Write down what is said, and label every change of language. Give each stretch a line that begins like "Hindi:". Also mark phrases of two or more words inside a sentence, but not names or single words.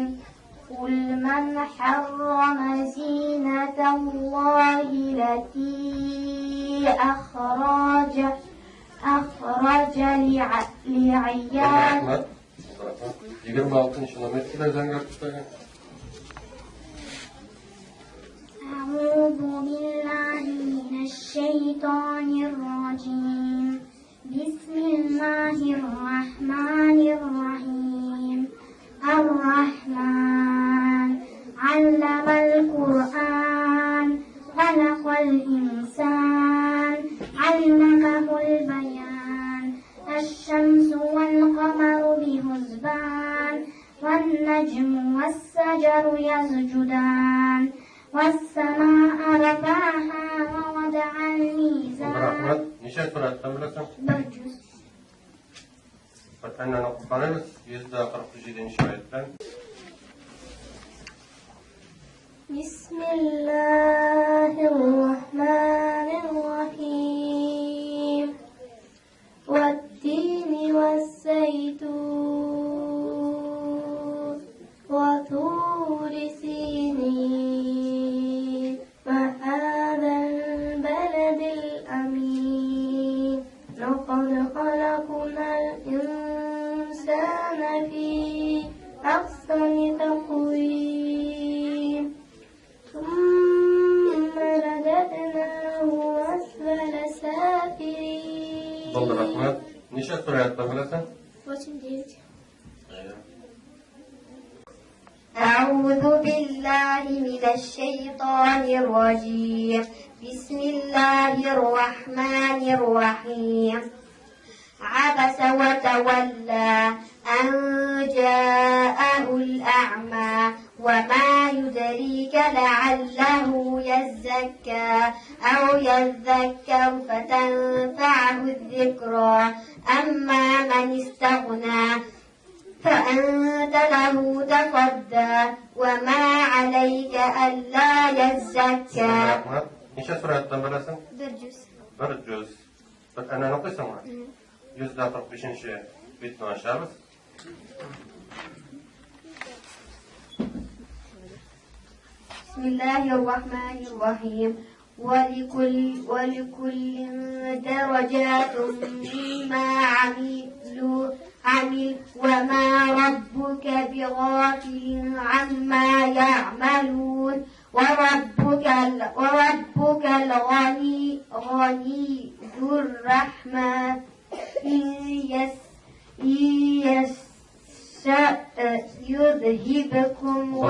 Arabic: قل من حرم زينة الله التي أخرج لعياله. 26.
Uzbek: nomer kelar. Zanglar tutadi.
Arabic: أعوذ بالله من الشيطان الرجيم. بسم الله الرحمن الرحيم. الرحمن علم القرآن خلق الإنسان علمه البيان الشمس والقمر بحسبان والنجم والشجر يسجدان والسماء رفعها ووضع الميزان.
Uzbek: Rahmat. Necha suratdan bilasan? Bir juz. Fatihani o'qib qolamiz. 147-oyatdan.
Arabic: بسم الله الرحمن الرحيم. والتين والزيتون وطور سينين وهذا البلد الأمين لقد خلقنا الإنسان في أحسن تقويم ثم رددناه أسفل سافلين.
Uzbek: Bo'ldi, rahmat. Necha suratdan bilasan? 89.
Arabic: أعوذ بالله من الشيطان الرجيم. بسم الله الرحمن الرحيم. عبس وتولى أن جاءه الأعمى وما يدريك لعله يزكى أو يذكر فتنفعه الذكرى أما من استغنى فأنت له تصدى وما عليك ألا يزكى.
Uzbek: Necha suratdan bilasan? Bir juz. Bir juz. Fatihani o'qiysanmi? 145-betni ochamiz.
Arabic: بسم الله الرحمن الرحيم. ولكل درجات مما عمل وما ربك بغافل عما يعملون وربك الغني ذو الرحمة إن يشاء يذهبكم